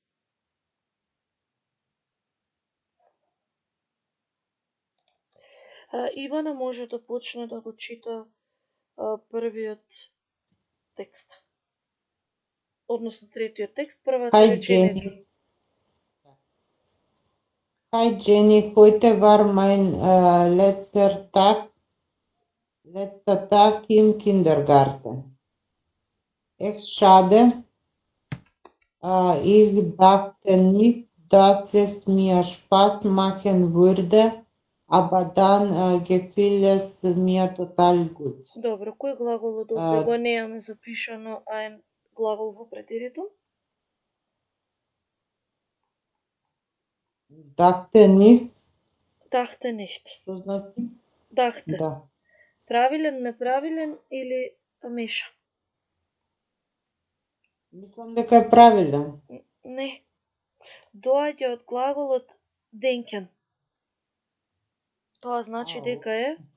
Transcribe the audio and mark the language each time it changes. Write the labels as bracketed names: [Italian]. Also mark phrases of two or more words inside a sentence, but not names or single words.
[Macedonian] Ивана може да почне да го чита првиот текст. Односно третиот текст, првата [German] Hi [Macedonian] реченица. [German] Jenny. Hi Jenny, heute war mein letzter Tag im Kindergarten. Echt schade. Ich dachte nicht, dass es mir Spaß machen würde, aber dann gefiel es mir total gut. [Macedonian] Добро, кој глагол од овде го неаме запишано, а е глагол во претеритум? [German] Dachte nicht, Dachte nicht. [Macedonian] што значи? [German] Dachte. [Macedonian] Да. Правилен, неправилен или меша? Мислам дека е правилен. Не. Доаѓа од глаголот denken. Тоа значи дека е